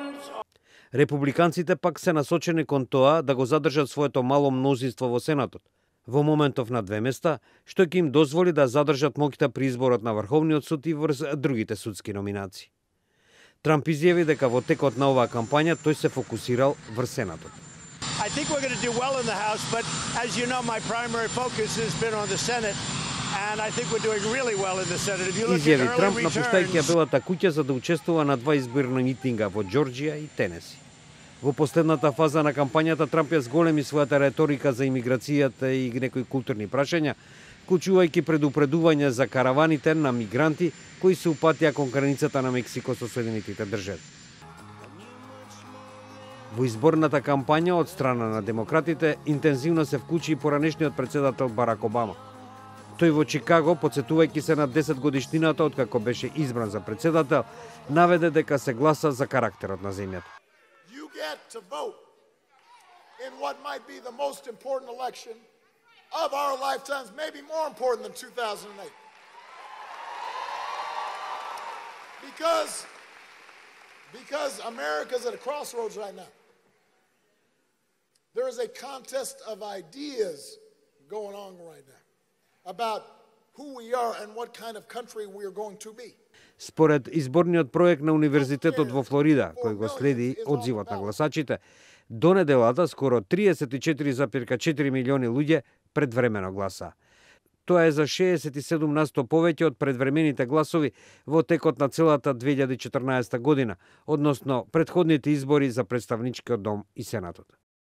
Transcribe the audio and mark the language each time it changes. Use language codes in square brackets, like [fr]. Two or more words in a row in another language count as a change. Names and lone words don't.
[mk] Републиканците пак се насочени кон тоа да го задржат своето мало мнозинство во Сенатот, во моментов на 2 места, што ќе им дозволи да задржат моќта при изборот на Врховниот суд и врз другите судски номинации. Трамп изјави дека во текот на оваа кампања тој се фокусирал врз Сенатот. [en] I think we're going to do well in the House, but as you know, my primary focus has been on the Senate, and I think we're doing really well in the Senate. If you look at [mk] Изјави [en] early [mk] Трамп напуштајќи ја [en] returns, [mk] Белата куќа за да учествува на 2 изборни митинга во Џорџија и Тенеси. Во последната фаза на кампањата Трамп ја зголеми својата реторика за имиграцијата и некои културни прашања, вклучувајќи предупредување за караваните на мигранти кои се упатија кон границата на Мексико со Соединетите држави. Во изборната кампања од страна на демократите интензивно се вклучи и поранешниот председател Барак Обама. Тој во Чикаго, потсетувајќи се на 10 годишнината од како беше избран за председател, наведе дека се гласа за карактерот на земјата. [en] You get to vote in what might be the most important election of our lifetimes, maybe more important than 2008. Because America's at a crossroads right now. There is a contest of ideas going on right now about who we are and what kind of country we are going to be. [mk] Според изборниот проект на Универзитетот во Флорида, кој го следи одзивот на гласачите, до неделата скоро 34,4 милиони луѓе предвремено гласа. Тоа е за 67% повеќе од предвремените гласови во текот на целата 2014 година, односно претходните избори за представничкиот дом и Сенатот.